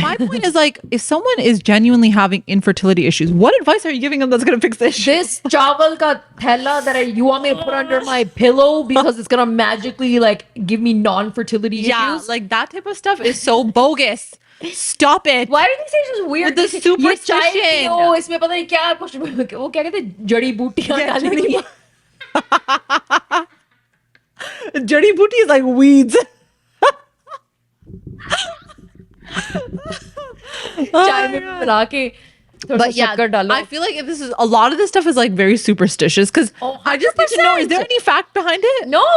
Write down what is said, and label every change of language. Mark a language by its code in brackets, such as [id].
[en] my point is like, if someone is genuinely having infertility issues, what advice are you giving them that's going to fix this? This [hi] chawal ka thela [en] that you want me to put under my pillow because it's gonna magically like give me non-fertility Yeah, issues. like that type of stuff is so bogus. Stop it. Why do they say it's just weird? With the superstition. [hi] Oh, इसमें पता नहीं क्या कुछ वो क्या कहते हैं जड़ी बूटियां डालनी है. [en] Jadi booty is like weeds. [hi] चाय में मिला के थोड़ा सा [en] But yeah, [hi] शक्कर डालो. [en] I feel like if this is a lot of this stuff is like very superstitious because I just need to know, is there 100%. any fact behind it? No.